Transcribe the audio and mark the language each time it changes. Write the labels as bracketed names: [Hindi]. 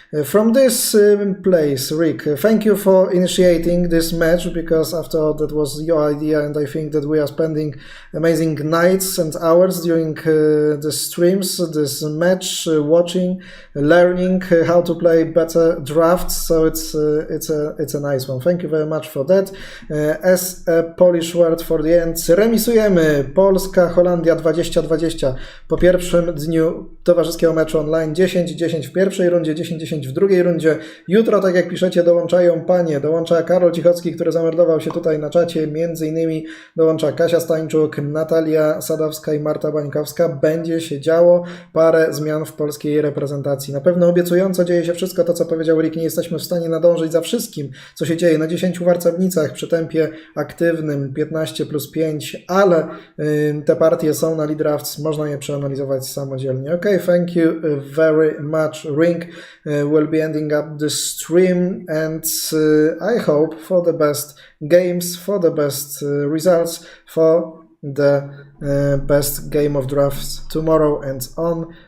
[English] From this place, Rick, thank you for initiating this match, because after all, that was your idea, and I think that we are spending amazing nights and hours during the streams, this match, watching, learning how to play better drafts, so it's a nice one. Thank you very much for that. As a Polish word for the end, [Polish] remisujemy. Polska, Holandia 20-20. Po pierwszym dniu towarzyskiego meczu online 10-10 w pierwszej rundzie, 10-10 w drugiej rundzie. Jutro, tak jak piszecie, dołączają panie. Dołącza Karol Cichocki, który zameldował się tutaj na czacie. Między innymi dołącza Kasia Stańczuk, Natalia Sadowska i Marta Bańkowska. Będzie się działo parę zmian w polskiej reprezentacji. Na pewno obiecująco dzieje się wszystko to, co powiedział Rick. Nie jesteśmy w stanie nadążyć za wszystkim, co się dzieje na 10 warcabnicach przy tempie aktywnym 15+5, ale te partie są na Lead Drafts, można je przeanalizować samodzielnie. [English] Okay, thank you very much, Ring. We'll be ending up the stream, and I hope for the best games, for the best results, for the best game of drafts tomorrow and on.